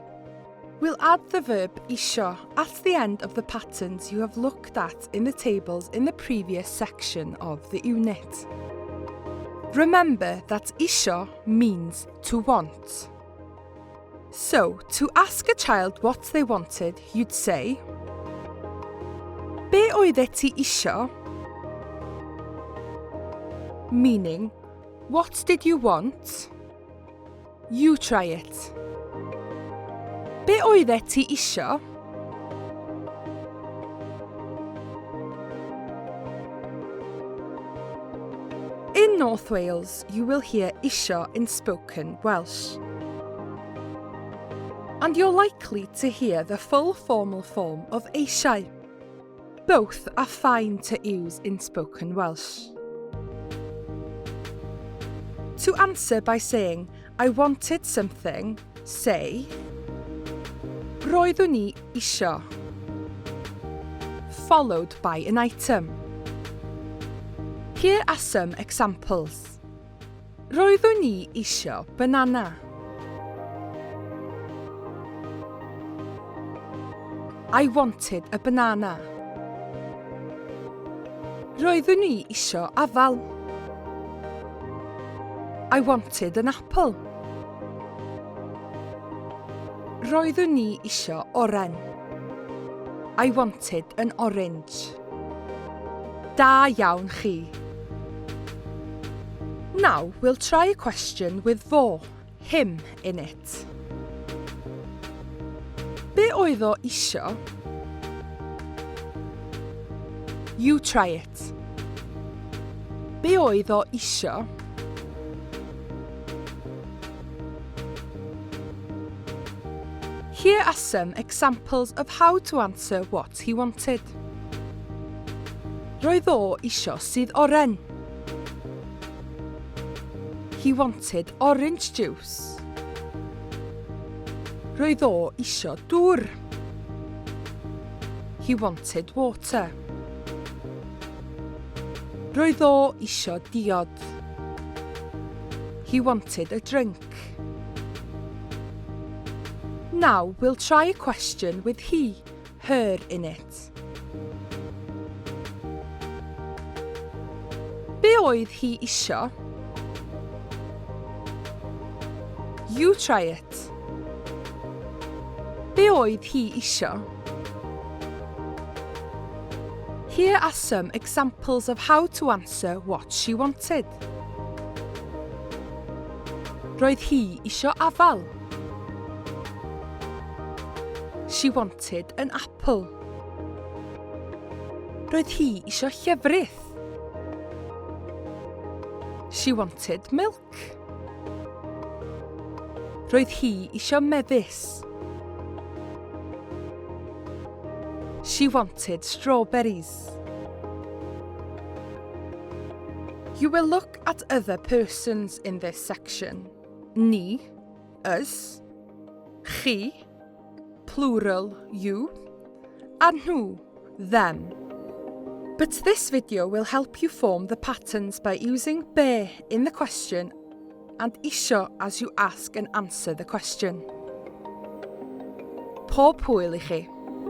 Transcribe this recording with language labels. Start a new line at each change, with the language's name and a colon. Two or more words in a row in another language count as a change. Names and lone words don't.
English: We'll add the verb isio at the end of the patterns you have looked at in the tables in the previous section of the unit. Remember that isio means to want. So, to ask a child what they wanted, you'd say,
Welsh: Be oeddet ti isio?
English: Meaning, what did you want? You try it.
Welsh: Be oeddet ti isio?
English: In North Wales, you will hear isio in spoken Welsh. And you're likely to hear the full formal form of eisiau. Both are fine to use in spoken Welsh. To answer by saying, I wanted something, say,
Welsh: Roeddwn i isio,
English: followed by an item. Here are some examples.
Welsh: Roeddwn i isio banana.
English: I wanted a banana.
Welsh: Roeddwn i isio afal.
English: I wanted an apple.
Welsh: Roeddwn i isio oren.
English: I wanted an orange.
Welsh: Da iawn chi.
English: Now we'll try a question with fo, him, in it.
Welsh: Be oedd o isio?
English: You try it.
Welsh: Be oedd o isio?
English: Here are some examples of how to answer what he wanted.
Welsh: Roedd o isio sydd oren.
English: He wanted orange juice.
Welsh: Roedd o isio dŵr.
English: He wanted water.
Welsh: Roedd o isio diod.
English: He wanted a drink. Now we'll try a question with he, her in it.
Welsh: Be oedd hi isio?
English: You try it.
Welsh: Be oedd hi isio?
English: Here are some examples of how to answer what she wanted.
Welsh: Roedd hi isio afal.
English: She wanted an apple.
Welsh: Roedd hi isio llefrith.
English: She wanted milk.
Welsh: Roedd hi isio mefus.
English: She wanted strawberries. You will look at other persons in this section. Ni, us, chi, plural, you, and nhw, them. But this video will help you form the patterns by using be in the question and isio as you ask and answer the question.
Welsh: Pob hwyl i chi.